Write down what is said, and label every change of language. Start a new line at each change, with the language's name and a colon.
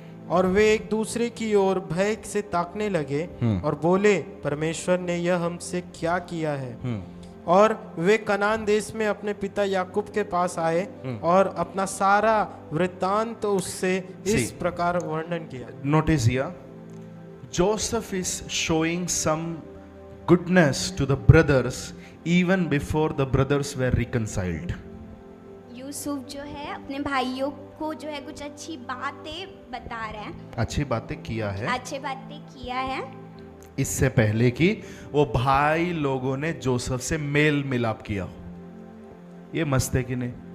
Hindi: और वे एक दूसरे की ओर भय से ताकने लगे और बोले, परमेश्वर ने यह हमसे क्या किया है। और वे कनान देश में अपने पिता याकूब के पास आए और अपना सारा वृत्तांत तो उससे इस प्रकार वर्णन किया। नोटिस किया,
English: Joseph is showing some goodness to the brothers even before the brothers were reconciled.
Hindi: Yusuf जो है अपने भाइयों को जो है कुछ अच्छी बातें बता रहे हैं, अच्छी बातें किया है, अच्छी बातें किया है इससे पहले कि वो भाई लोगों ने जोसेफ से मेल मिलाप किया। ये मस्त है कि नहीं।